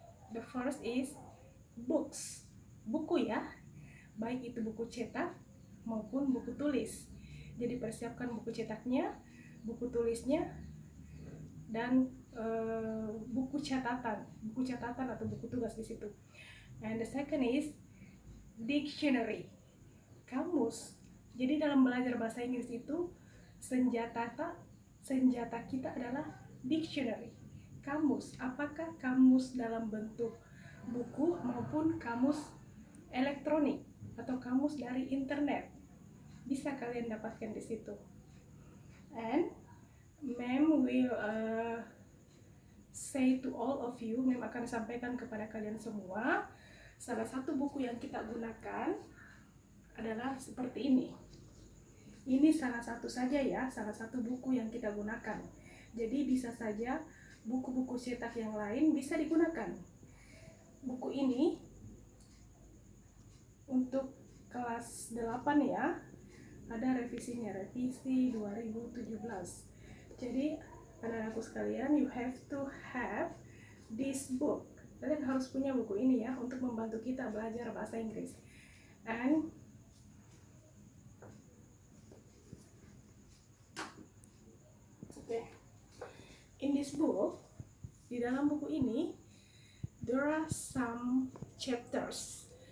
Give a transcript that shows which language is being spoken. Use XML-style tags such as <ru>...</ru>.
<en>The first is books,</en> <id>buku ya, baik itu buku cetak maupun buku tulis. Jadi persiapkan buku cetaknya, buku tulisnya, dan buku catatan atau buku tugas di situ.</id> <en>And the second is dictionary, kamus.</en> <id>Jadi dalam belajar bahasa Inggris itu senjata kita adalah dictionary, kamus. Apakah kamus dalam bentuk buku maupun kamus elektronik atau kamus dari internet, bisa kalian dapatkan di situ.</id> <en>And Ma'am will say to all of you,</en> <id>Ma'am akan sampaikan kepada kalian semua, salah satu buku yang kita gunakan adalah seperti ini. Ini salah satu saja ya, salah satu buku yang kita gunakan. Jadi bisa saja buku-buku cetak yang lain bisa digunakan. Buku ini untuk kelas 8 ya, ada revisinya, revisi 2017. Jadi anak-anakku sekalian,</id> <en>you have to have this book.</en> <id>Kalian harus punya buku ini ya untuk membantu kita belajar bahasa Inggris.</id> <en>And okay, in this book,</en> <id>di dalam buku ini,</id> <en>there are some chapters.</en>